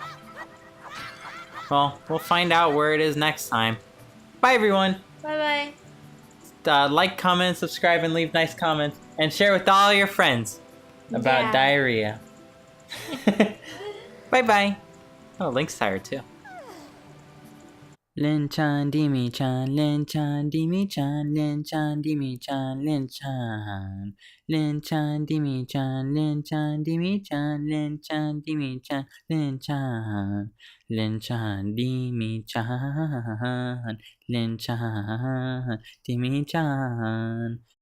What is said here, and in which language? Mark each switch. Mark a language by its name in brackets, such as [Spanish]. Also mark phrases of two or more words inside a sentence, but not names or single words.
[English] Well, we'll find out where it is next time. Bye, everyone. Bye bye. Like, comment, subscribe, and leave nice comments. And share with all your friends about Yeah. diarrhea. Bye-bye. Oh, Link's tired, too. Linh-chan, Dimi-chan, Linh-chan, Dimi-chan, Linh-chan, Dimi-chan, Linh-chan. Linh-chan, Dimi-chan, Linh-chan, Dimi-chan, Linh-chan, Dimi-chan, Linh-chan. Linh-chan, Dimi-chan, Linh-chan, Dimi-chan.